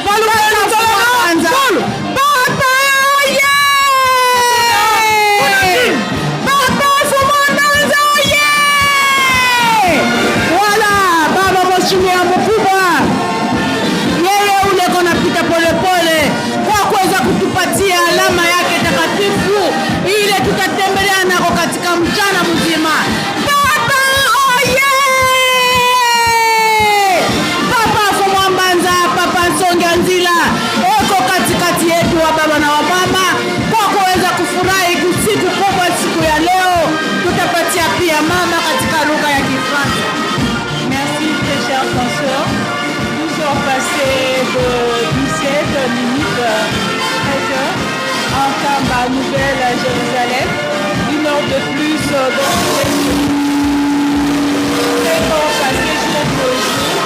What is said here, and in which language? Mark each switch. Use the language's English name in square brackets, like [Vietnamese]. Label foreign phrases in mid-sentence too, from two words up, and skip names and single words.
[Swahili] mheshimiwa mkubwa yeye ule kona pita polepole kwa kuweza kutupatia alama yake takatifu ile tutatembelea nako katika mchana mzima baba oye papa Fumwambanza papa Nsonga Nzila eko katikati yetu wa baba na wa mama kwa kuweza kufurahi siku kubwa siku ya leo tutapatia pia mama katika lugha ya Kifaransa. [French] Chers consoeurs, nous sommes passés de 17 minutes 13 heures en Nkamba Nouvelle à Jérusalem, 1 heure de plus dans les jours passés jour pour jour.